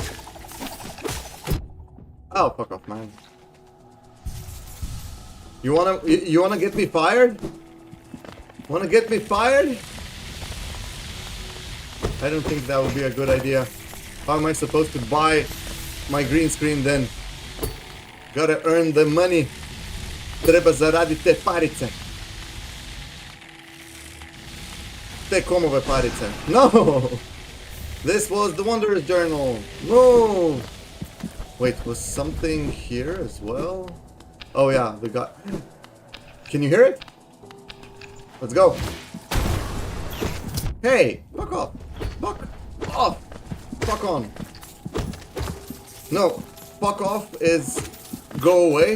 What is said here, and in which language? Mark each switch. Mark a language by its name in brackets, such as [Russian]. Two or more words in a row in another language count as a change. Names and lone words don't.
[English] Oh, fuck off, man. You wanna get me fired? Wanna get me fired? I don't think that would be a good idea. How am I supposed to buy my green screen then? Gotta earn the money. [Croatian] Treba zaraditi te parice. Te komove parice. No! [English] This was the Wanderer's Journal. No! Wait, was something here as well? Oh yeah, the guy... Can you hear it? Let's go. Hey! Fuck off! Fuck off! Fuck on! No, fuck off is go away.